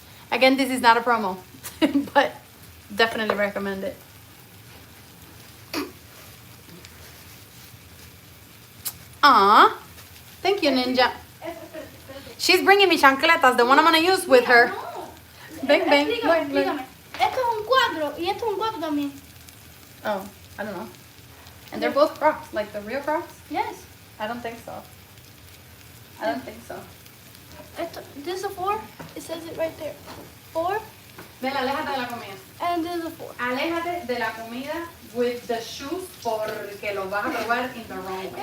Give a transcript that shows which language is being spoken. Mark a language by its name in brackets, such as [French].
[English] Again, this is not a promo, but definitely recommend it. Aw, thank you, Ninja. She's bringing me chancletas, the one I'm gonna use with her. Bang, bang. [Spanish] Explícame. Esto es un cuadro y esto es un cuadro también. [English] Oh, I don't know. And they're both Crocs, like the real Crocs? Yes. I don't think so. I don't think so. This is a 4. It says it right there. 4. [Spanish] Ven, aléjate de la comida. [English] And this is a 4. [Spanish] Aléjate de la comida [English] with the shoes [Spanish] porque los vas a probar [English] in the wrong way.